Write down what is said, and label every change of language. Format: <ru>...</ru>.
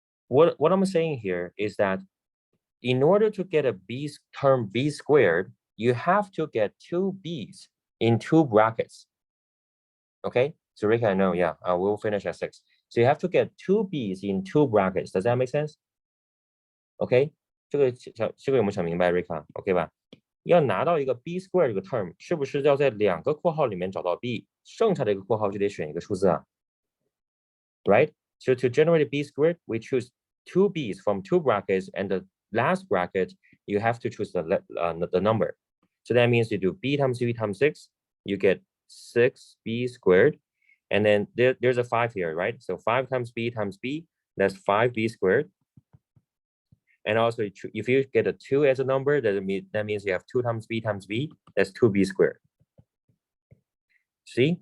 <en>what I'm saying here is that in order to get a term b squared, you have to get two b's in two brackets. Okay, so Rika, I know, yeah, we'll finish at 6. So you have to get two b's in two brackets. Does that make sense?</en> <zh>OK， 这个有没有想明白 Rika？OK 吧？要拿到一个 b square 这个 term， 是不是要在两个括号里面找到 b， 剩下的一个括号就得选一个数字啊 ？</zh> <en>Right? So to generate a b squared, we choose two b's from two brackets, and the last bracket you have to choose the number. So that means you do b times b times 6, you get 6b squared, and then there's a 5 here, right? So 5 times b, that's 5b squared. And also, if you get a 2 as a number, that means you have 2 times b, that's 2b squared. See?</en>